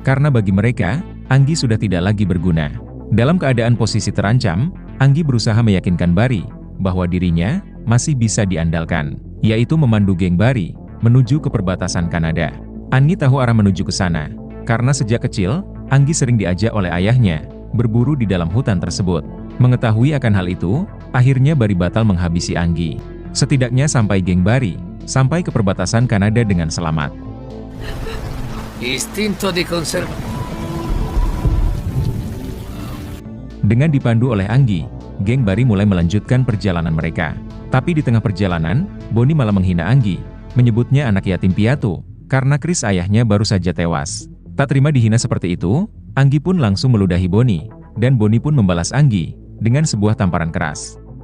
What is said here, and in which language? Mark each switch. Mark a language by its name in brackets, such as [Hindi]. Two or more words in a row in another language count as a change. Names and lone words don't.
[Indonesian] karena bagi mereka, Anggi sudah tidak lagi berguna. Dalam keadaan posisi terancam, Anggi berusaha meyakinkan Barry bahwa dirinya masih bisa diandalkan, yaitu memandu geng Barry menuju ke perbatasan Kanada. Anggi tahu arah menuju ke sana, karena sejak kecil, Anggi sering diajak oleh ayahnya berburu di dalam hutan tersebut. Mengetahui akan hal itu, akhirnya Barry batal menghabisi Anggi. Setidaknya sampai geng Barry sampai ke perbatasan Kanada dengan selamat. [Italian] Istinto di conserva. [Indonesian] Dengan dipandu oleh Anggi, geng Barry mulai melanjutkan perjalanan mereka. Tapi di tengah perjalanan, Bonnie malah menghina Anggi, menyebutnya anak yatim piatu, karena Chris ayahnya baru saja tewas. Tak terima dihina seperti itu, Anggi pun langsung meludahi Bonnie, dan Bonnie pun membalas Anggi dengan sebuah tamparan keras.